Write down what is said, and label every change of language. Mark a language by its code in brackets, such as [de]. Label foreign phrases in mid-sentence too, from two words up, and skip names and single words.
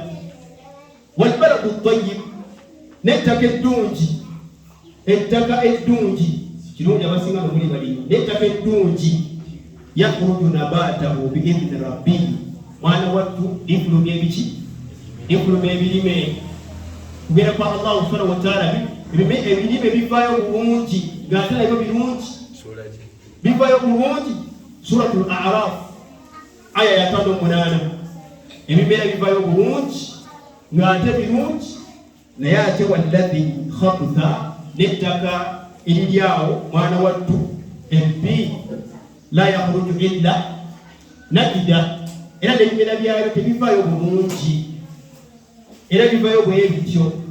[ar] والبلد الطيب, [lg] n'ettaka eddungi, ettaka eddungi, kirungi abasinga nomuli balima, n'ettaka eddungi [ar] يخرج نباته بإذن ربه. [lg] Mwana wattu lifulumya ebiki? Lifulumya ebirime kugenda kwa [ar] الله سبحانه وتعالى. [lg] Ebirime bivaayo bulungi ng'ate nabyo birungi, bivaayo bulungi. Suratul A'raf aya ya 58. Ebimera bivaayo bulungi ng'ate birungi. Naye ate [ar] والذي خبث, [lg] n'ettaka eriryawo mwana wattu ebbi, [ar] لا يخرج إلا نكدا, [lg] era n'ebimera byayo tebivaayo bulungi era bivaayo bwe bityo.